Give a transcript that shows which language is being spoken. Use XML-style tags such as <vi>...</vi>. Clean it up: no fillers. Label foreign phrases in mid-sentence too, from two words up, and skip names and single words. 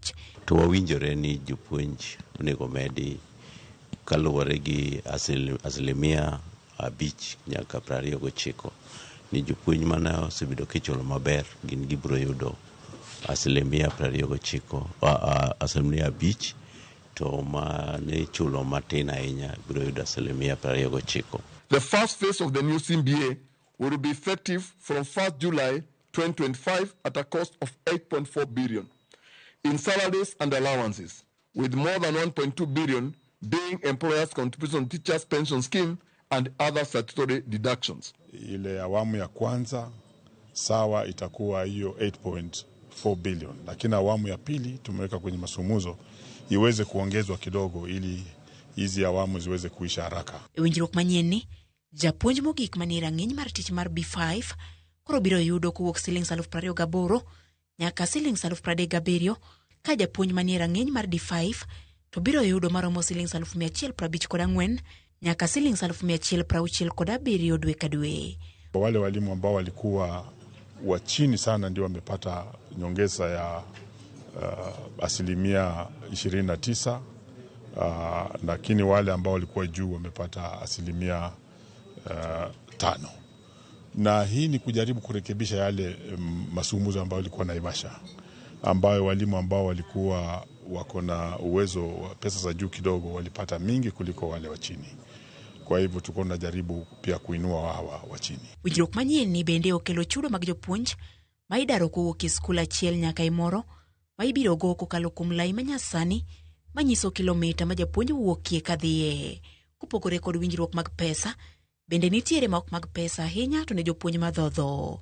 <luo>To wawinjore ni jopuonj onego medi kaluwore gi asilimia 5 nyaka 29. Ni jopuonj mana osebedo kichulo maber gin gibiro yudo asilimia 5, to mane chulo matin ahinya biro yudo asilimia 29.</luo> <en>The first phase of the new CBA will be effective from 1st July 2025 at a cost of 8.4 billion in salaries and allowances, with more than 1.2 billion being employers' contribution to teachers' pension scheme and other statutory deductions.</en> <sw>Ile awamu ya kwanza sawa itakuwa hiyo 8.4 billion, lakini awamu ya pili tumeweka kwenye masumuzo iweze kuongezwa kidogo ili hizi awamu ziweze kuisha haraka.</sw> <luo>Winjruok manyien japuonj mogik manie rang'iny mar tich mar B5 koro biro yudo kowuok Sh28,000 nyaka Sh37,000, ka japuonj manie rang'iny mar D5 to biro yudo maromo Sh154 nyaka Sh167 dwe ka dwe.</luo> <sw>Wale walimu ambao walikuwa wa chini sana ndio wamepata nyongeza ya asilimia 29, lakini wale ambao walikuwa juu wamepata asilimia 5. Na hii ni kujaribu kurekebisha yale masumuzo ambayo walikuwa naivasha, ambayo walimu ambao walikuwa wako na uwezo wa pesa za juu kidogo walipata mingi kuliko wale wa chini. Kwa hivyo tuko tunajaribu pia kuinua hawa wa chini.</sw> <luo>Winjruok manyien ni bende okelo chudo mag jopuonj ma idaro kowuok e skul achiel nyaka e moro ma ibiro go kokalo kuom lai manyasani manyiso kilomita ma japuonj wuokie kadhiye. Kopogore kod winjruok mag pesa, bende nitiere mok mag pesa ahinya to ne jopuonj madhodho.</luo>